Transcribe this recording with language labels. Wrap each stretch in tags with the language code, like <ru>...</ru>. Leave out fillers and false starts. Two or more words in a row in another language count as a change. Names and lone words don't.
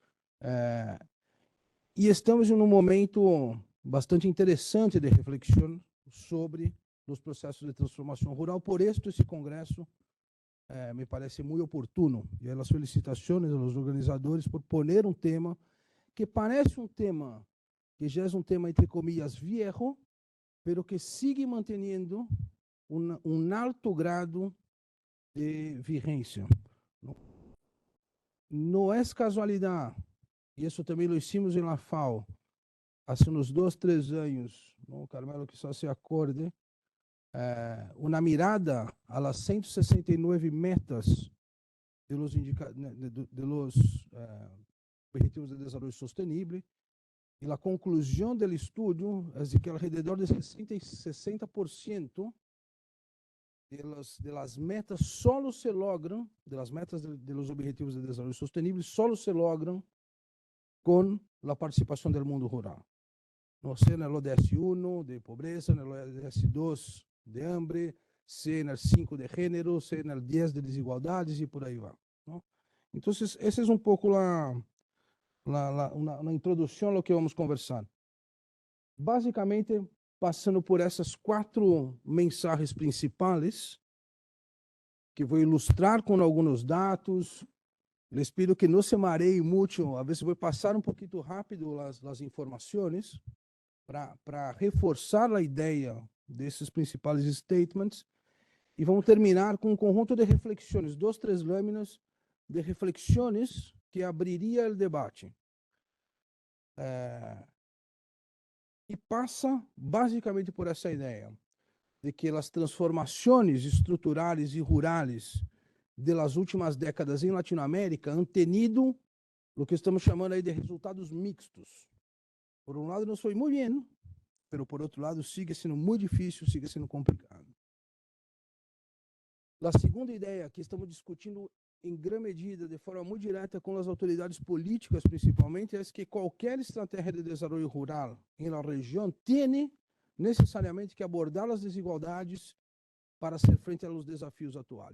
<pt>E estamos em um momento bastante interessante de reflexão sobre os processos de transformação rural. Por isso, esse congresso me parece muito oportuno. E as felicitações aos organizadores por poner um tema que parece um tema que já é um tema,</pt> <es>entre comillas, viejo, pero que sigue</es> <pt>mantendo alto grado de vigência. Não é casualidade, e isso também</pt> <es>lo hicimos</es> <pt>em la FAO, há uns 2, 3 anos, não, Carmelo, que só se acorde, uma mirada</pt> <es>a las 169 metas de los,</es> <pt>Objetivos de Desenvolvimento Sustentável, e a conclusão do estudo é de que</pt> <es>alrededor de 60% de las metas solo se logran, de las metas de los Objetivos de Desarrollo Sostenible, solo se logran con la participación del mundo rural. No sé en el ODS 1 de pobreza, en el ODS 2 de hambre, sé en el 5 de género, sé en el 10 de desigualdades y por ahí va, ¿no? Entonces, esa es un poco una introducción a lo que vamos a conversar.</es> <pt>Basicamente, passando por essas 4 mensagens principais, que vou ilustrar com alguns dados.</pt> <es>Les pido que</es> <pt>não se mareie muito, a vezes vou passar pouquinho rápido as informações para reforçar a ideia desses principais statements, e vamos terminar com um conjunto de reflexões, 2, 3 lâminas de reflexões que abriria o debate. E passa basicamente por essa ideia de que as transformações estruturais e rurais das últimas décadas em Latinoamérica</pt> <es>han tenido</es> <pt>o que estamos chamando aí de resultados mixtos. Por um lado, nos foi muito bem, mas por outro lado, sigue sendo muito difícil, sigue sendo complicado. A segunda ideia que estamos discutindo em grande medida, de forma muito direta com as autoridades políticas, principalmente, é que qualquer estratégia de desenvolvimento rural em la região tem necessariamente que abordar as desigualdades para ser frente aos desafios atuais.</pt>